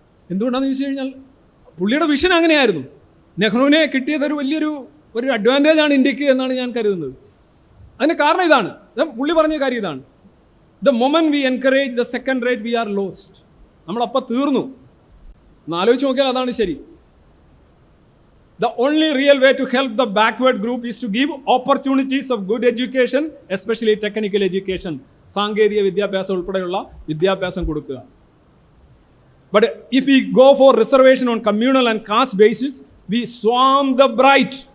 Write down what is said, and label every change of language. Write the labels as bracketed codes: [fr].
[ml] എന്തുകൊണ്ടാണെന്ന് ചോദിച്ചു കഴിഞ്ഞാൽ പുള്ളിയുടെ വിഷൻ അങ്ങനെയായിരുന്നു. നെഹ്റുവിനെ കിട്ടിയതൊരു വലിയൊരു അഡ്വാൻറ്റേജ് ആണ് ഇന്ത്യക്ക് എന്നാണ് ഞാൻ കരുതുന്നത്. അതിന് കാരണം ഇതാണ്, പുള്ളി പറഞ്ഞ കാര്യം ഇതാണ്: [en] The moment we encourage the second rate we are lost. [ml] നമ്മളപ്പം തീർന്നു. ഒന്ന് ആലോചിച്ച് നോക്കിയാൽ അതാണ് ശരി. [en] The only real way to help the backward group is to give opportunities of good education, especially technical education. [ml] സാങ്കേതിക വിദ്യാഭ്യാസം ഉൾപ്പെടെയുള്ള വിദ്യാഭ്യാസം കൊടുക്കുക. [en] But if we go for reservation on communal and caste basis, we swarm the bright.